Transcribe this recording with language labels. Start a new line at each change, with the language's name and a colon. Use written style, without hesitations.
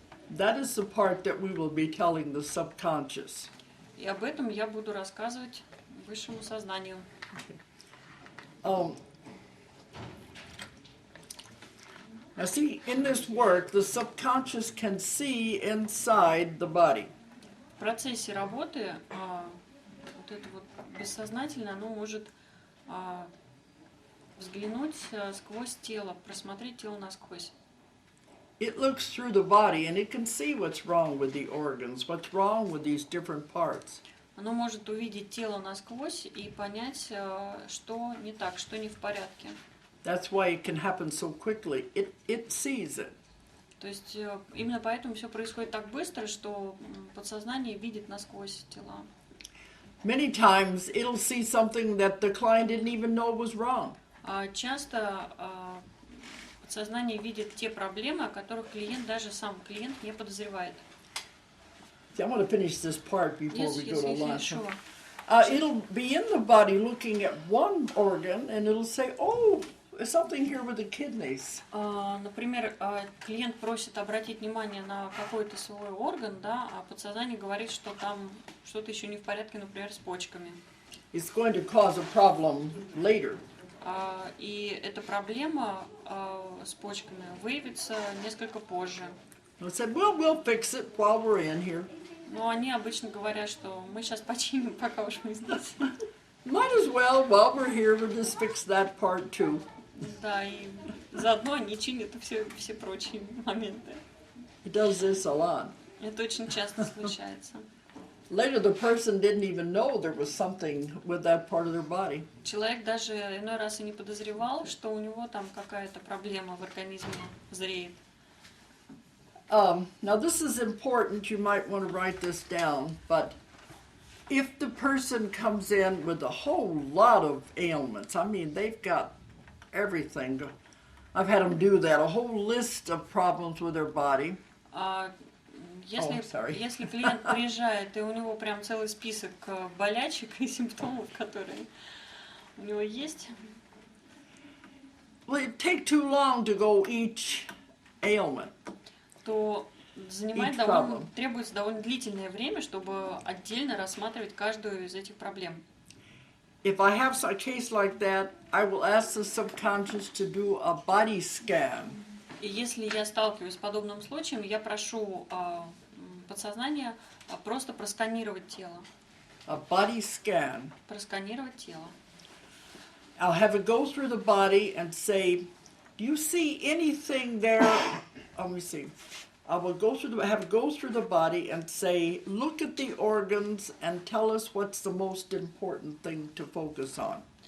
English: That is the part that we will be telling the subconscious.
Russian: И об этом я буду рассказывать высшему сознанию.
English: Now see, in this work, the subconscious can see inside the body.
Russian: В процессе работы вот это вот бессознательное, оно может взглянуть сквозь тело, просмотреть тело насквозь.
English: It looks through the body and it can see what's wrong with the organs, what's wrong with these different parts.
Russian: Оно может увидеть тело насквозь и понять, что не так, что не в порядке.
English: That's why it can happen so quickly. It sees it.
Russian: То есть именно поэтому все происходит так быстро, что подсознание видит насквозь тела.
English: Many times it'll see something that the client didn't even know was wrong.
Russian: Часто подсознание видит те проблемы, о которых клиент, даже сам клиент, не подозревает.
English: See, I want to finish this part before we go to lunch. Sure. It'll be in the body looking at one organ and it'll say, oh, there's something here with the kidneys.
Russian: Например, клиент просит обратить внимание на какой-то свой орган, да, а подсознание говорит, что там что-то еще не в порядке, например, с почками.
English: It's going to cause a problem later.
Russian: И эта проблема с почками выявится несколько позже.
English: I said, well, we'll fix it while we're in here.
Russian: Но они обычно говорят, что мы сейчас починим, пока уж мы здесь.
English: Might as well, while we're here, we'll just fix that part too.
Russian: Да, и заодно они чинят все прочие моменты.
English: He does this a lot.
Russian: Это очень часто случается.
English: Later, the person didn't even know there was something with that part of their body.
Russian: Человек даже иной раз и не подозревал, что у него там какая-то проблема в организме зреет.
English: Now, this is important. You might want to write this down. But if the person comes in with a whole lot of ailments, I mean, they've got everything. I've had them do that, a whole list of problems with their body.
Russian: Если клиент приезжает, и у него прям целый список болячек и симптомов, которые у него есть.
English: Well, it'd take too long to go each ailment.
Russian: То требуется довольно длительное время, чтобы отдельно рассматривать каждую из этих проблем.
English: If I have a case like that, I will ask the subconscious to do a body scan.
Russian: И если я сталкиваюсь с подобным случаем, я прошу подсознание просто просканировать тело.
English: A body scan.
Russian: Просканировать тело.
English: I'll have it go through the body and say, do you see anything there? Let me see. I will have it go through the body and say, look at the organs and tell us what's the most important thing to focus on.